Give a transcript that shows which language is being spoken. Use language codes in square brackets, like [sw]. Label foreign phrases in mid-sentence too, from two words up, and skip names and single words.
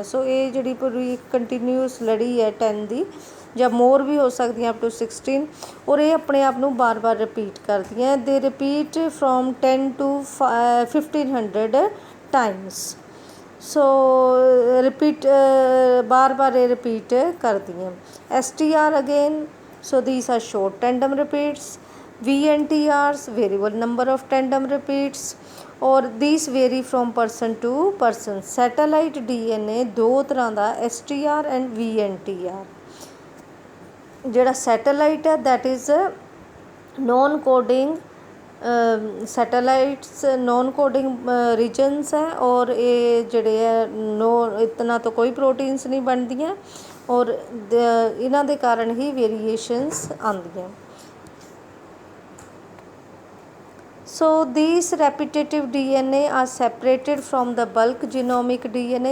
[pa] ਸੋ ਇਹ ਜਿਹੜੀ ਪੂਰੀ ਕੰਟੀਨਿਊਸ ਲੜੀ ਹੈ 10 ਦੀ ਜਾਂ ਮੋਰ ਵੀ ਹੋ ਸਕਦੀਆਂ [en] up to [pa] 16, ਔਰ ਇਹ ਆਪਣੇ ਆਪ ਨੂੰ ਬਾਰ-ਬਾਰ ਰਿਪੀਟ ਕਰਦੀਆਂ। [en] they repeat from 10 to 1500 times. [pa] ਸੋ ਰਿਪੀਟ ਬਾਰ-ਬਾਰ ਇਹ ਰਿਪੀਟ ਕਰਦੀਆਂ। [en] STR ਅਗੇਨ, so these are short tandem repeats. VNTRs variable number of tandem repeats, or these vary from person to person. [pa] Satellite DNA ਦੋ ਤਰ੍ਹਾਂ ਦਾ STR and VNTR। ਜਿਹੜਾ ਸੈਟੇਲਾਈਟ ਹੈ [en] that is non coding satellites non coding regions [pa] ਹੈ, ਔਰ ਇਹ ਜਿਹੜੇ ਹੈ ਇਤਨਾ ਤੋਂ ਕੋਈ ਪ੍ਰੋਟੀਨਸ ਨਹੀਂ ਬਣਦੀਆਂ, ਔਰ ਇਹਨਾਂ ਦੇ ਕਾਰਨ ਹੀ ਵੇਰੀਏਸ਼ਨਸ ਆਉਂਦੀਆਂ। [en] so these repetitive DNA are separated from the bulk genomic DNA.